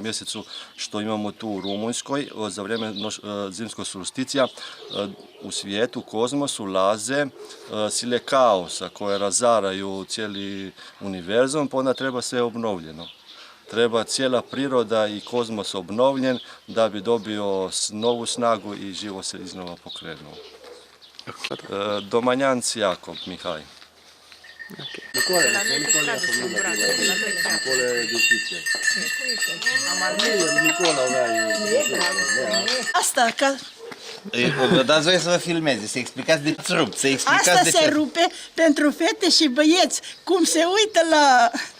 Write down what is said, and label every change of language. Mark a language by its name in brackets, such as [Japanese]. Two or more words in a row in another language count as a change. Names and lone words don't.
[Croatian] mjesecu što imamo tu u Rumunjskoj, za vrijeme zimskog solsticija u svijetu, u kozmosu laze sile kaosa koje razaraju cijeli univerzum, pa onda treba sve obnovljeno. Treba cijela priroda i kozmos obnovljen da bi dobio novu snagu i život se iznova pokrenuo. Domanjanc Jakob Mihaj. [Romanian] Asta, ca... Vă dați voie să vă filmeze, să explicați de ce rup, să explicați Asta de se ce. rupe pentru fete și băieți, cum se uită la...